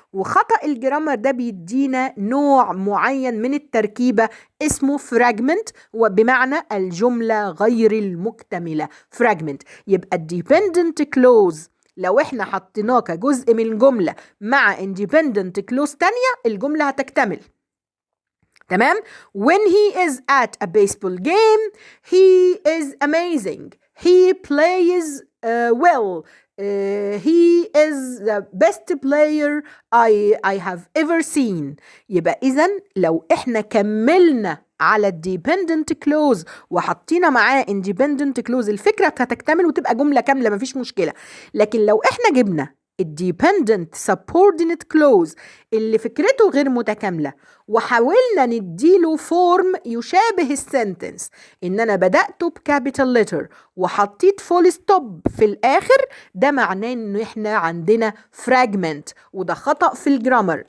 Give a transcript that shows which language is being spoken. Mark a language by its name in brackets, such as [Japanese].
[Arabic] وخطأ الجرامر ده بيدينا نوع معين من التركيبة اسمه فراجمنت، وبمعنى الجملة غير المكتملة. فراجمنت. يبقى الديبندنت كلوز لو احنا حطيناه كجزء من جملة مع independent clause تانية، الجملة هتكتمل. تمام. [English] when he is at a baseball game he is amazing, he plays well, he is the best player I have ever seen. [Arabic] يبقى إذن لو إحنا كملنا على dependent clause وحطينا معاه independent clause، الفكرة هتكتمل وتبقى جملة كاملة، مفيش مشكلة. لكن لو إحنا جبنا الديبندنت subordinate clause اللي فكرته غير متكاملة وحاولنا نديله فورم يشابه السنتنس، ان انا بدأته بكابيتال لتر وحطيت فول ستوب في الاخر، ده معناه ان احنا عندنا فراجمنت، وده خطأ في الجرامر.